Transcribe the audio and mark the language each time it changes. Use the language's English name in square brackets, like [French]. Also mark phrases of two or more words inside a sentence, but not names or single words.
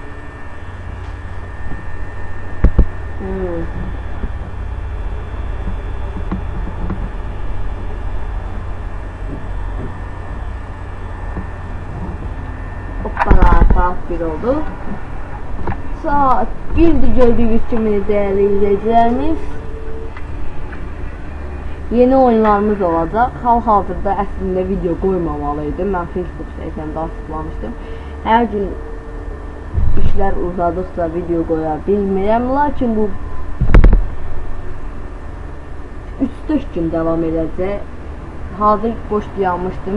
[Azerbaijani] Saat 1 oldu. [Turkish] Saat 1'di gördüğünüz gibi değerli izleyicilerimiz. Yeni oyunlarımız olacak. [Azerbaijani] Hal-hazırda əslində video qoymamalıydım. Mən Facebook səhifəmdə açıqlamışdım. Hər gün işlər uzadıqca video qoya bilmirəm. Lakin bu 3-4 gün davam edəcək. Hazır boş dayanmışdım.